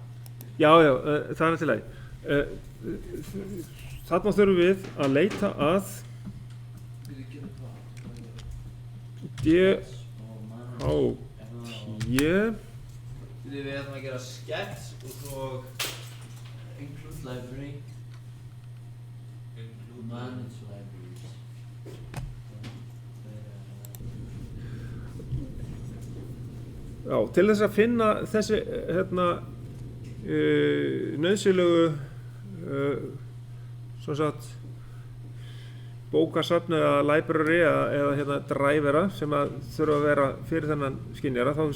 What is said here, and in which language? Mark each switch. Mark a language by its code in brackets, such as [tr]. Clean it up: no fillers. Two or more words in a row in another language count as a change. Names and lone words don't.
[is] Já, það er til lagi. Þarna þurfum við að leita að DHT. Við ætlum að gera sketch og svo [en] Include library, manage libraries. [is] Já, til þess að finna þessi hérna nauðsynlegu svona sagt bókasafn eða library eða hérna drivera sem að þurfa að vera fyrir þennan skynjara, þá